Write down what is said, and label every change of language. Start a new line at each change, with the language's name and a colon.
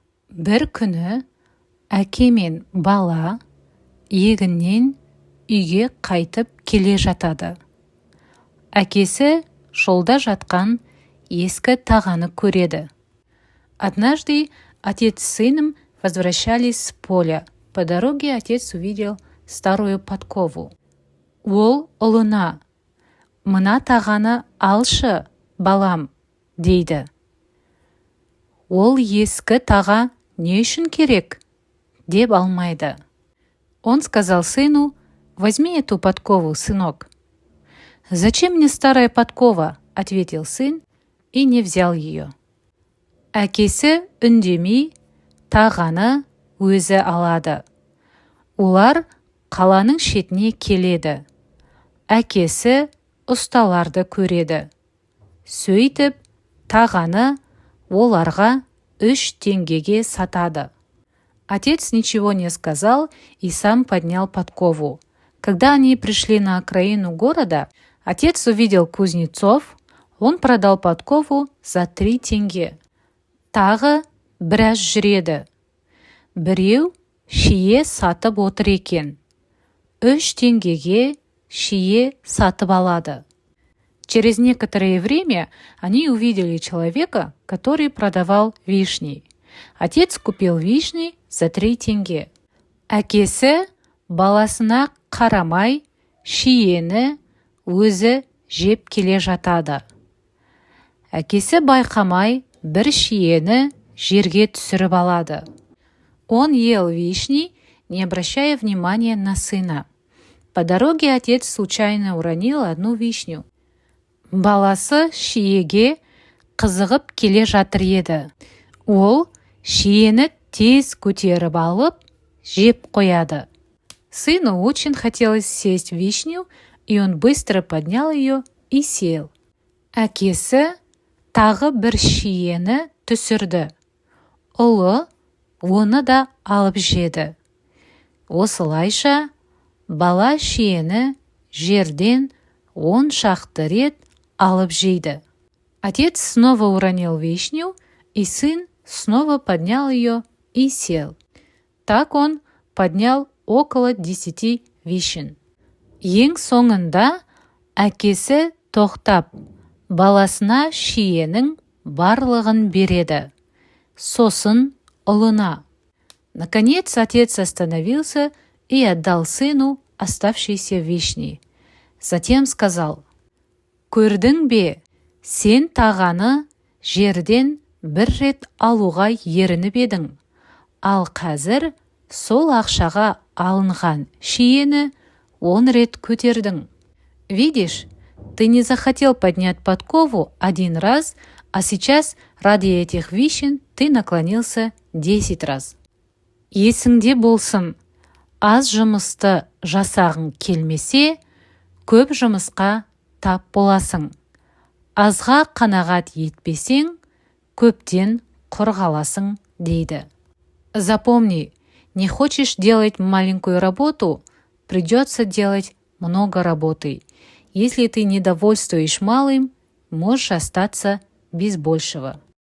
Kazakh: Бір күні әке мен бала егіннен үйге қайтып келе жатады. Әкесі жолда жатқан ескі тағаны көреді.
Russian: Однажды отец с сыном возвращались с поля. По дороге отец увидел старую подкову.
Kazakh: Ол ұлына: «Мына тағаны алшы, балам», дейді. Ол ескі таға не үшін керек? Деп алмайды.
Russian: Он сказал сыну: «Возьми эту подкову, сынок». «Зачем мне старая подкова?» – ответил сын и не взял ее.
Kazakh: Әкесі үндемей тағаны өзі алады. Олар қаланың шетіне келеді. Әкесі ұсталарды көреді. Сөйтіп, тағаны оларға 3 теңгеге сатады.
Russian: Отец ничего не сказал и сам поднял подкову. Когда они пришли на окраину города, отец увидел кузнецов. Он продал подкову за 3 тенге.
Kazakh: Тағы біраз жүреді. Біреу шие сатып отыр екен. 3 теңгеге шие сатып алады.
Russian: Через некоторое время они увидели человека, который продавал вишни. Отец купил вишни за 3 тенге.
Kazakh: Әкесі баласына қарамай шиені өзі жеп келе жатады. Әкесі байқамай бір шиені жерге түсіріп алады.
Russian: Он ел вишни, не обращая внимания на сына. По дороге отец случайно уронил одну вишню.
Kazakh: Баласы шиеге қызығып келе жатыр еді. Ол шиені тез көтеріп алып, жеп қояды.
Russian: Сыну очень хотелось съесть вишню, и он быстро поднял ее и сел.
Kazakh: Әкесі тағы бір шиені түсірді. Ұлы оны да алып жеді. Осылайша бала шиені жерден 10 шақты рет алып жейді.
Russian: Отец снова уронил вишню, и сын снова поднял ее и сел. Так он поднял около 10 вишен.
Kazakh: Ең соңында әкесі тоқтап, баласына шиенің барлығын береді. Сосын ұлына.
Russian: Наконец отец остановился и отдал сыну оставшиеся вишни. Затем сказал:
Kazakh: «Көрдің бе, сен тағаны жерден бір рет алуға ерініп едің. Ал қазір сол ақшаға алынған шиені 10 рет көтердің.
Russian: Видишь, ты не захотел поднять подкову 1 раз, а сейчас ради этих вишен ты наклонился 10 раз.
Kazakh: Есіңде болсын, аз жұмысты жасағың келмесе, көп жұмысқа тап боласың. Азға қанағат етпесең, көптен құр қаласың», дейді.
Russian: Запомни, не хочешь делать маленькую работу, придется делать много работы. Если ты недовольствуешь малым, можешь остаться без большего.